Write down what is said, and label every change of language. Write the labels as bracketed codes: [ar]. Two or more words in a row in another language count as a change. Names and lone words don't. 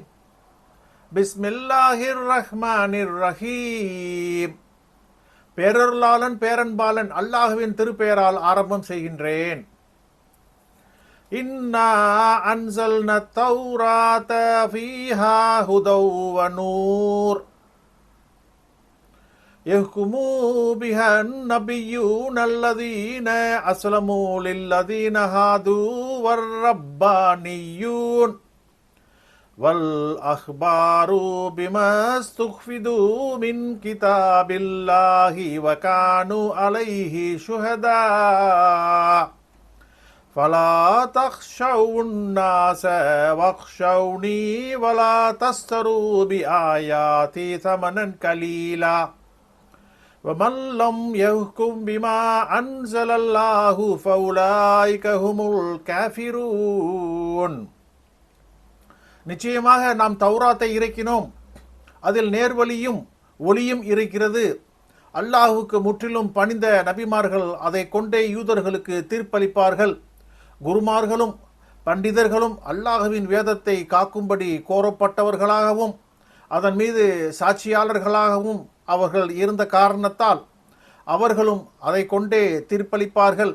[ar] بسم الله الرحمن الرحيم. [ta] பேரருளாளன் பேரன்பாளன் அல்லாஹ்வின் திருப்பெயரால் ஆரம்பம் செய்கின்றேன். [ar] إنا أنزلنا التوراة فيها هدى ونور يحكموا بها النبيون الذين أسلموا للذين هادوا والربانيون والأخبار بما استحفظوا من كتاب الله وكانوا عليه شهداء فلا تخشوا الناس واخشوني ولا تشتروا بآياتي ثمنا قليلا وَمَنْ لَمْ يَحْكُمْ بِمَا أَنْزَلَ اللَّهُ فَأُولَئِكَ هُمُ الْكَافِرُونَ. [ta] நிச்சயமாக நாம் தௌராத்தை இறக்கினோம், அதில் நேர்வழியும் ஒளியும் இருக்கிறது. அல்லாஹுக்கு முற்றிலும் பணிந்த நபிமார்கள் அதை கொண்டே யூதர்களுக்கு தீர்ப்பளிப்பார்கள். குருமார்களும் பண்டிதர்களும் அல்லாஹுவின் வேதத்தை காக்கும்படி கோரப்பட்டவர்களாகவும் அதன் மீது சாட்சியாளர்களாகவும் அவர்கள் இருந்த காரணத்தால் அவர்களும் அதை கொண்டே தீர்ப்பளிப்பார்கள்.